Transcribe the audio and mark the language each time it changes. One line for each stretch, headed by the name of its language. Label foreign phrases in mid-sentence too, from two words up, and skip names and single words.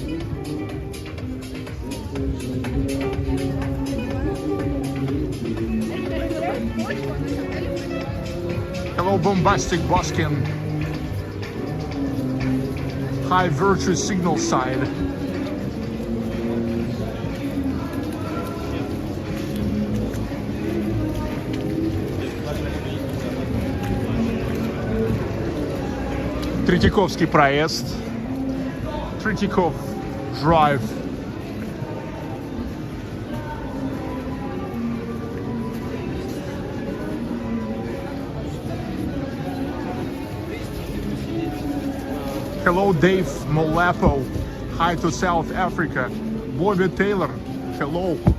English: Hello, Bombastic Buskin. High Virtue Signal Side.
Russian: Третьяковский проезд.
English: Третьяков Drive. Hello, Dave Molapo. Hi to South Africa. Bobby Taylor. Hello.